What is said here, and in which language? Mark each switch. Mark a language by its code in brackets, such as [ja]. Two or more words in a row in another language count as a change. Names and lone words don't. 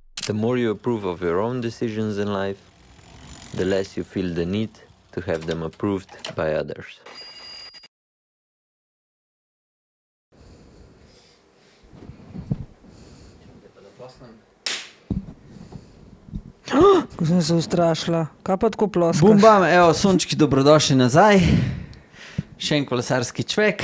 [en] The more you approve of your own decisions in life, the less you feel the need to have them approved by others. [sl] Ko sem se ustrašila. Kaj pa tako ploskaš? Bum bam, evo, sončki, dobrodošli nazaj. Še en kolesarski čvek.